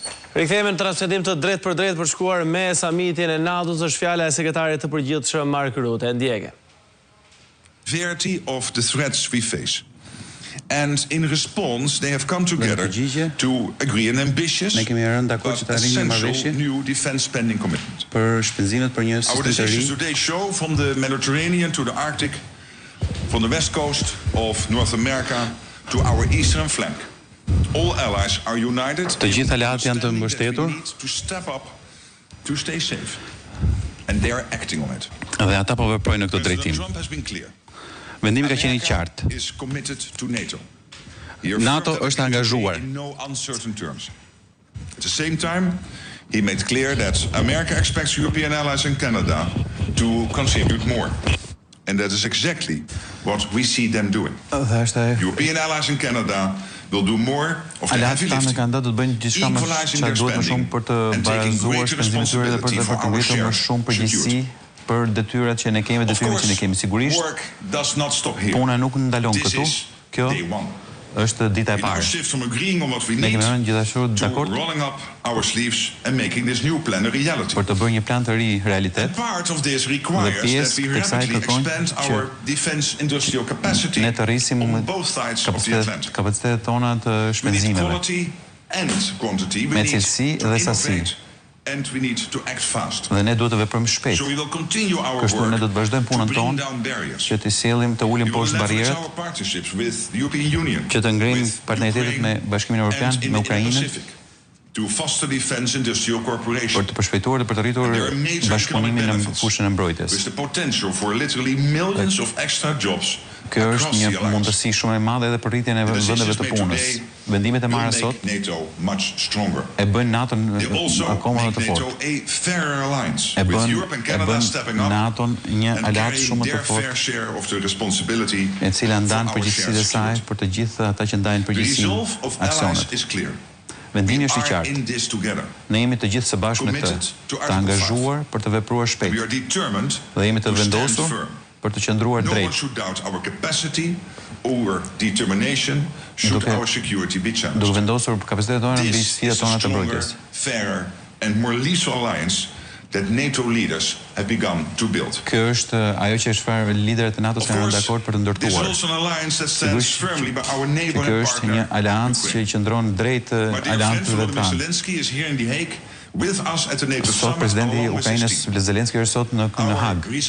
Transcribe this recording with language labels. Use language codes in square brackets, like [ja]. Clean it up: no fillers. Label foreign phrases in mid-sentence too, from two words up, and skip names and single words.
[sq] Rikthehemi në transmetim të drejt për drejt për shkuar me Samitin e NATO-s është fjala e sekretarit të përgjithshëm Mark Rutte. Ndjeke. [en] Severity of the threats we face. And in response, they have come together to agree an ambitious but essential new defense spending commitment. Our decisions today show from the Mediterranean to the Arctic, from the west coast of North America to our eastern flank. All allies are united [sq] Të gjithë aleat janë të mbështetur [en] to step up to stay safe. And they are acting on it. [sq] Dhe ata po veprojnë në këtë drejtim. [en] Trump has been clear. [sq] Vendimi ka qenë I qartë. NATO është angazhuar. [en] At the same time, he made clear that America expects European allies and Canada to contribute more. And that is exactly what we see them doing. European allies in Canada will do more of the heavy lifting, equalizing their spending and taking greater responsibility for our shared security. [sq] Për detyrat që ne kemi, detyrat që ne kemi sigurisht. Puna nuk ndalon këtu. Kjo është dita e parë. Ne kemi rënë gjithashtu dakord për të bërë një plan të ri realitet. Dhe pjesë të kësaj kërkon që ne të rrisim kapacitetet tona të shpenzimeve me cilësi dhe sasi. [en] And we need to act fast. [sq] Dhe ne duhet të veprojmë shpejt. [en] So we will continue our [sq] Kështu ne do të vazhdojmë punën tonë që të sjellim të ulim poshtë barrierat, që të ngrenim partneritetet me Bashkimin Evropian, me Ukrainën, [en] to foster defense industrial cooperation. [sq] Për të përshpejtuar dhe për të rritur bashkëpunimin në fushën e mbrojtjes. [en] With the potential for literally millions of extra jobs. [sq] Kjo është një mundësi shumë e madhe edhe për rritjen e vendeve të punës. Vendimet e marra sot e bëjnë NATO akoma më të fortë. E bën NATO një aleat shumë më të fortë, e cila ndan përgjegjësitë e saj për të gjithë ata që ndajnë përgjegjësinë aksionet. Vendimi është I qartë. Ne jemi të gjithë së bashku me të angazhuar për të vepruar shpejt. Dhe jemi të vendosur për të qëndruar drejt. Duke vendosur kapacitetet tona mbi sfidat tona të mbrojtjes. [en] That NATO leaders have begun to build. [sq] Kjo është ajo që çfarë liderët e NATO-s kanë rënë dakord për të ndërtuar. Kjo është një aleancë që qëndron drejt aleancëve tanë. Sot presidenti I Ukrainës Zelenski është sot në Hag.